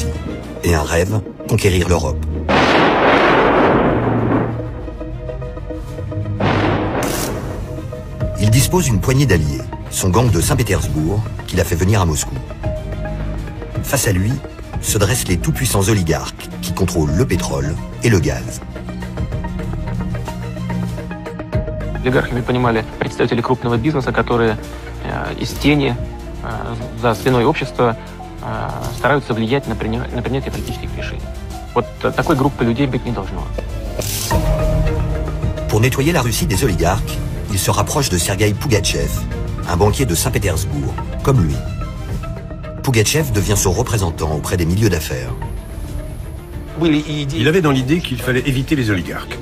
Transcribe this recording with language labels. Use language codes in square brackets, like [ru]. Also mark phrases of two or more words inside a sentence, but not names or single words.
[fr] Et un rêve, conquérir l'Europe. Il dispose d'une poignée d'alliés, son gang de Saint-Pétersbourg, qu'il a fait venir à Moscou. Face à lui, se dressent les tout-puissants oligarques qui contrôlent le pétrole et le gaz. [ru] Олигархами понимали представители крупного бизнеса, которые из тени за спиной общества стараются влиять на принятие политических решений. Вот такой группы людей быть не должно. [fr] Pour nettoyer la Russie des oligarques, il se rapproche de Sergueï Pougatchev, un banquier de Saint-Pétersbourg, comme lui. Pougatchev devient son représentant auprès des milieux d'affaires. Il avait dans l'idée qu'il fallait éviter les oligarques.